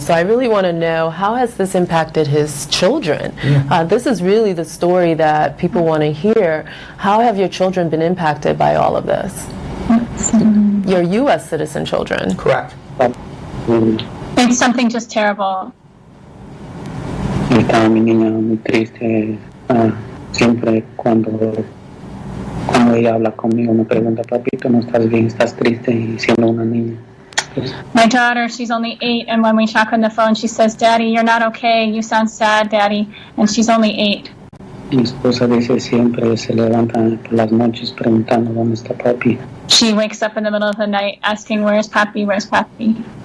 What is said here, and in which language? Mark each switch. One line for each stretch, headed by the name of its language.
English: So I really want to know, how has this impacted his children? This is really the story that people want to hear. How have your children been impacted by all of this? Your U.S. citizen children. Correct. It's something just terrible.
Spanish: Estaba mi niña muy triste. Siempre cuando ella habla conmigo me pregunta, papito, ¿no estás bien? ¿Estás triste? Y siendo una niña.
English: My daughter, she's only 8, and when we talk on the phone, she says, Daddy, you're not okay. You sound sad, Daddy. And she's only 8.
Spanish: Mi esposa dice siempre se levanta por las noches preguntando dónde está papi.
English: She wakes up in the middle of the night asking, where's Papi, where's Papi?